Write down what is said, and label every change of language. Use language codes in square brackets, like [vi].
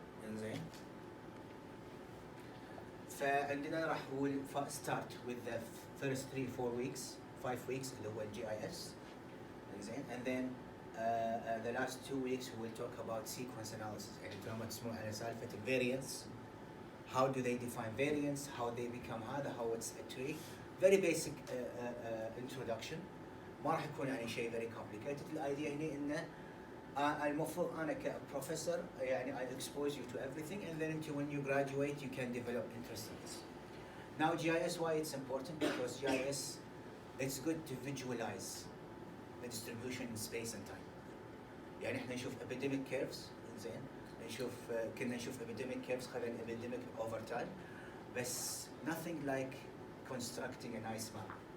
[ar] إنزين. فعندنا راح [en] start with the first 3-4 weeks, 5 weeks [ar] اللي هو [en] GIS. [ar] إنزين. [en] And then the last 2 weeks we will talk about sequence analysis. [ar] يعني كلام تسمعون على سالفة variance. [en] How do they define variance? How they become [ar] هذا? [en] How it's a tree? Very basic introduction. [ar] ما راح يكون يعني شيء [en] very complicated. [ar] الidea هنا إنه المفروض أنا كبروفيسور يعني [en] I expose you to everything, and then until when you graduate you can develop interest in this. Now GIS, why it's important? Because GIS, it's good to visualize the distribution in space and time. [ar] يعني إحنا نشوف [en] epidemic curves, [ar] إنزين. كنا نشوف [en] epidemic curves [ar] خلال [en] epidemic over time, [ar] بس [en] nothing like constructing a nice map.